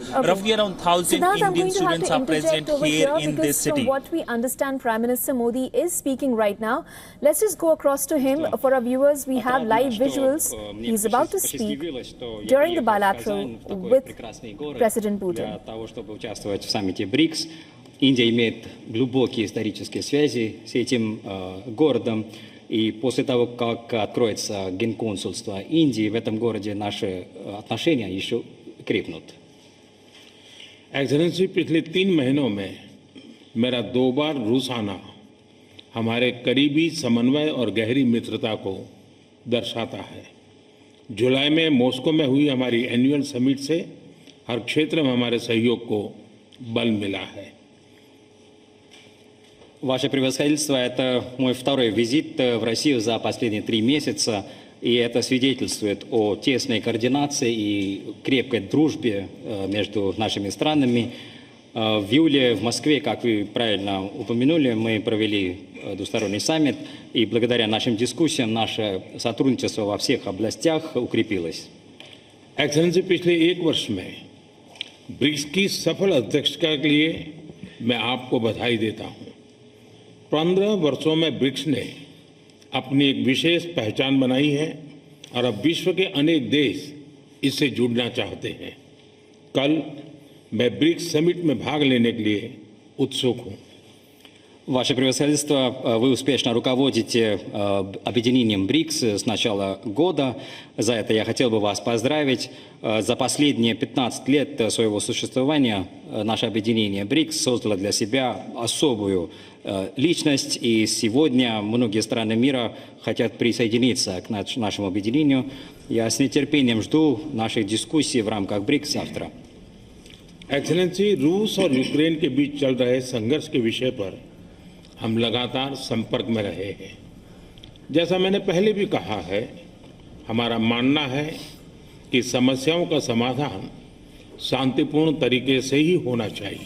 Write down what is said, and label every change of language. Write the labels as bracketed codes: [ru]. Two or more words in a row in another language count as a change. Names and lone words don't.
[en] Roughly around 1,000 Indian students are present here in this city. From what we understand, Prime Minister Modi is speaking right now. Let's just go across to him. For our viewers, we have live visuals. He's about to speak during the bilateral with President Putin. [ru] Индия имеет глубокие исторические связи с этим городом, и после того, как откроется генконсульство Индии в этом городе, наши отношения еще крепнут. [hi] एक्सेलेंसी, पिछले 3 महीनों में मेरा 2 बार रूस आना हमारे करीबी समन्वय और गहरी मित्रता को दर्शाता है. जुलाई में मॉस्को में हुई हमारी [en] annual summit [hi] से हर क्षेत्र में हमारे सहयोग को बल मिला है. [ru] Ваше превосходительство, это мой второй визит в Россию за последние 3 месяца, и это свидетельствует о тесной координации и крепкой дружбе между нашими странами. В июле в Москве, как вы правильно упомянули, мы провели двусторонний саммит, и благодаря нашим дискуссиям наше сотрудничество во всех областях укрепилось. [hi] एक्सेलेंसी, पिछले 1 वर्ष में ब्रिक्स की सफल अध्यक्षता के लिए मैं आपको बधाई देता हूं. 15 वर्षों में ब्रिक्स ने अपनी एक विशेष पहचान बनाई है और अब विश्व के अनेक देश इससे जुड़ना चाहते हैं। कल मैं ब्रिक्स समिट में भाग लेने के लिए उत्सुक हूँ। [ru] Ваше превосходительство, вы успешно руководите объединением БРИКС с начала года. За это я хотел бы вас поздравить. За последние 15 лет своего существования наше объединение БРИКС создало для себя особую личность, и сегодня многие страны мира хотят присоединиться к нашему объединению. Я с нетерпением жду наших дискуссий в рамках БРИКС завтра. [hi] एक्सेलेंसी, रूस और यूक्रेन के बीच चल रहे संघर्ष के विषय पर हम लगातार संपर्क में रहे हैं। जैसा मैंने पहले भी कहा है, हमारा मानना है कि समस्याओं का समाधान शांतिपूर्ण तरीके से ही होना चाहिए।